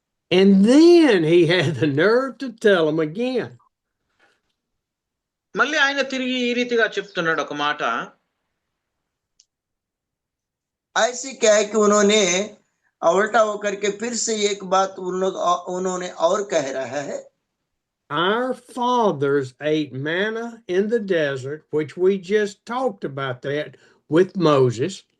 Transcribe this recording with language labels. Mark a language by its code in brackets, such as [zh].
[en] And then he had the nerve to tell them again. [te] మళ్ళీ ఆయన తిరిగి ఈ రీతిగా చెప్తున్నాడు ఒక మాట. [hi] ऐसे क्या है कि उन्होंने उल्टा होकर के फिर से एक बात उन्होंने और कह रहा है. [en] Our fathers ate manna in the desert, which we just talked about that with Moses.